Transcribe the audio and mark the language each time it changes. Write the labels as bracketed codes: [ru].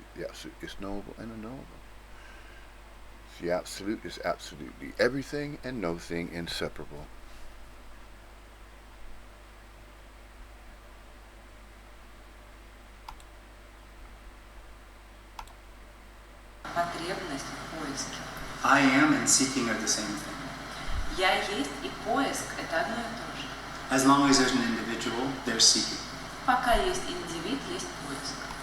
[en] The Absolute is knowable and unknowable. The Absolute is absolutely everything and no thing inseparable. [ru] Потребность в поиске. [en] I am and seeking are the same thing. [ru] Я есть и поиск – это одно и то же. [en] As long as there's an individual, there's seeking. [ru] Пока есть индивид, есть поиск.